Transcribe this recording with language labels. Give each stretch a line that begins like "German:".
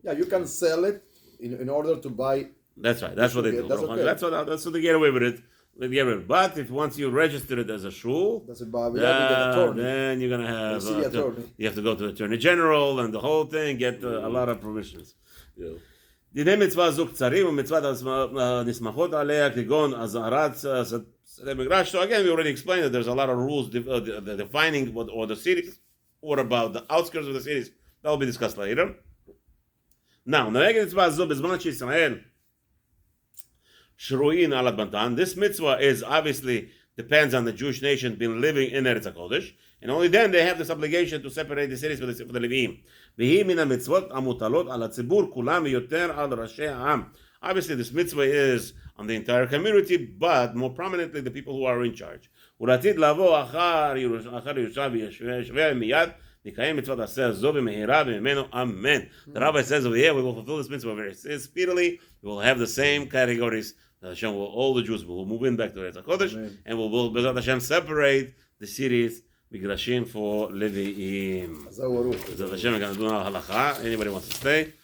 English: Yeah, you can sell it in order to buy. That's right. That's what they do. That's okay. That's what they get away with it. But if once you register it as a shul, That's a attorney. then you're gonna have city attorney. you have to go to the attorney general and the whole thing. Get a lot of permissions. Yeah.
Hebrew: דיני מצווה זו קצרים ומצוות נסמכות עליה כגון אזהרת שדה מגרש.
English: So again, we already explained that there's a lot of rules defining or the cities. What about the outskirts of the cities? That will be discussed later.
Hebrew: Now, נהגת מצווה זו בזמן שישראל שרויים על אדמתן.
English: This mitzvah is obviously depends on the Jewish nation being living in Eretz HaKodesh, and only then they have this obligation to separate the cities for the Leviim.
Hebrew: והיא מן המצוות המוטלות על הציבור כולם ויותר על ראשי העם.
English: Obviously this mitzvah is on the entire community, but more prominently the people who are in charge.
Hebrew: ולעתיד לבוא אחר ירושה וישווה מיד נקיים מצוות עשה זו במהרה וממנו אמן.
English: The rabbi says over here, we will fulfill this mitzvah very speedily. We will have the same categories. Hashem will, all the Jews will move in back to Eretz HaKodesh, and we will, Bezrat Hashem, separate the cities, Migrashim for Leviim.
Hebrew: זהו, ברוך.
English: Bezrat Hashem, we're going to do now halacha. Anybody wants to stay,